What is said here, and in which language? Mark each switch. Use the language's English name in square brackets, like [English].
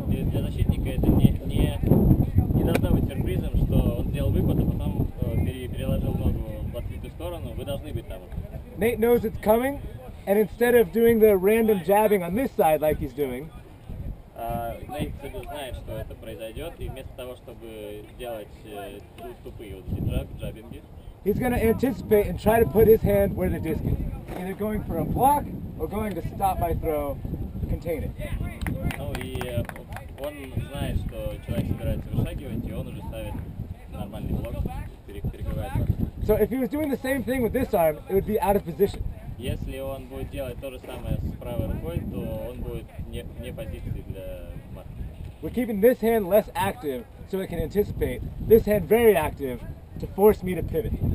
[Russian] Для защитника это не должно быть сюрпризом, что он сделал выпад, а потом переложил ногу в открытую сторону. Вы должны быть там. [English] Nate knows it's coming, and instead of doing the random jabbing on this side like he's doing, [Russian] Нейт знает, что это произойдет, и вместо того, чтобы делать тупые вот эти джабинги, [English] he's going to anticipate and try to put his hand where the disc is. Either going for a block or going to stop my throw, contain it. [Russian] ну и он знает, что человек собирается вышагивать, и он уже ставит нормальный блок, перекрывает. [English] So if he was doing the same thing with this arm, it would be out of position. [Russian] Если он будет делать то же самое с правой рукой, то он будет не позиции для марки. [English] We're keeping this hand less active so it can anticipate. This hand very active to force me to pivot.